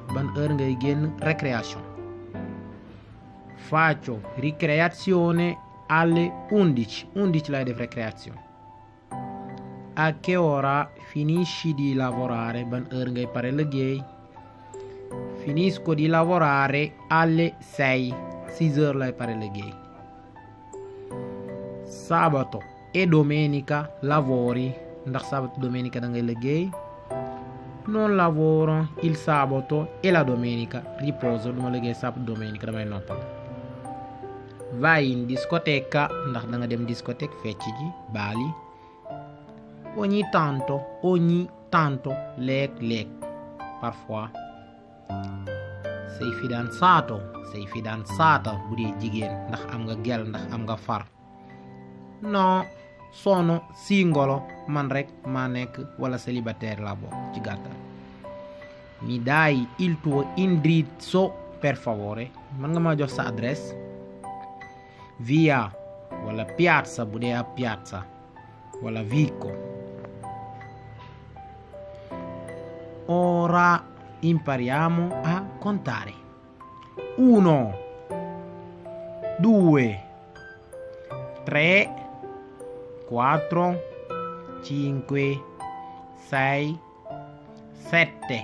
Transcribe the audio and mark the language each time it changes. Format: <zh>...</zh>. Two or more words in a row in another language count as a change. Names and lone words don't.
<wo>Ban heure ngay génn récréation.</wo> <it>Faccio ricreazione alle 11.</it> <wo>11 lay def récréation.</wo> <it>A che ora finisci di lavorare?</it> <wo>Ban heure ngay pare liggéey.</wo> <it>Finisco di lavorare alle 6.</it> <wo>6 heures lay pare liggéey.</wo> <it>Sabato e domenica lavori?</it> <wo>Ndax</wo> <it>sabato domenica</it> <wo>da ngay liggéey?</wo> <it>Non lavoro il sabato e la domenica. Riposo,</it> <wo>duma liggéey</wo> <it>sabato domenica</it> <wo>damay noppal.</wo> <it>Vai in discoteca?</it> <wo>Ndax da nga dem discothèque fecc ji baali.</wo> <it>Ogni tanto léeg-léeg, parfois. Sei fidanzato, sei fidanzata</it> <wo>bu dee jigéen, ndax am nga gel, ndax am nga far.</wo> <it>No, sono singolo,</it> <wo>man rek maa nekk wala célibataire la bokk ci gàttal.</wo> <it>Mi dai il tuo indirizzo per favore?</it> <wo>Man nga ma jox sa adresse? Via wala piazza bu dee ab piazza wala vico.</wo> <it>Ora impariamo a contare. 1 2 3 4 5 6 7</it>